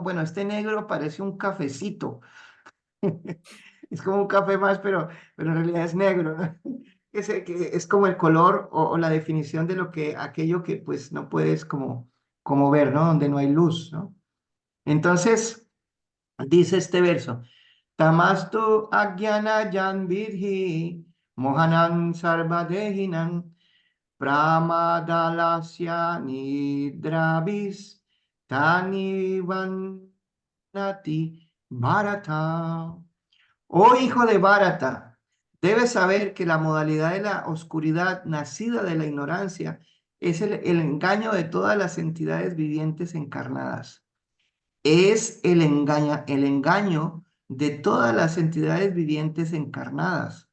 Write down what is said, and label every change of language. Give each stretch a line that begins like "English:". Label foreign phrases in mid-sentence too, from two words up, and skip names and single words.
Spanish: Bueno, este negro parece un cafecito, es como un café más, pero en realidad es negro, ¿no? Que es como el color o la definición de lo que, aquello que pues no puedes como ver, ¿no? Donde no hay luz, ¿no? Entonces, dice este verso,
Sanskrit: तमस्तु अज्ञान जं विद्धि मोहनं सर्वदेहिनाम् प्रमादालस्य निद्राभिस् तन् निबध्नाति भारत.
Spanish: Oh hijo de Bharata, debes saber que la modalidad de la oscuridad nacida de la ignorancia es el engaño de todas las entidades vivientes encarnadas. Es el engaño de todas las entidades vivientes encarnadas.